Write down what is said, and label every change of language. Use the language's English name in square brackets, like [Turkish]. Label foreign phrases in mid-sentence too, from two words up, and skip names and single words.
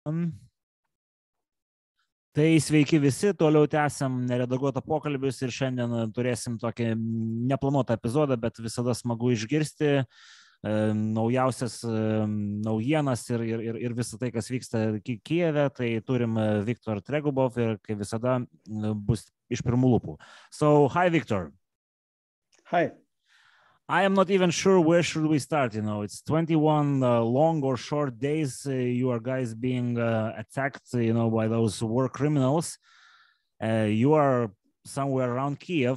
[Lithuanian] Tai sveiki visi, toliau tęsiam neredaguotą pokalbius ir šiandien turėsim tokį neplanuotą epizodą, bet visada smagu išgirsti naujausias naujienas ir visą tai, kas vyksta Kijeve. Tai turim Viktor Tregubov ir kaip visada bus iš pirmų lūpų. [English] So, hi Viktor. Hi. I am not even sure where should we start. You know, it's 21 long or short days. You are guys being attacked, you know, by those war criminals. You are somewhere around Kiev.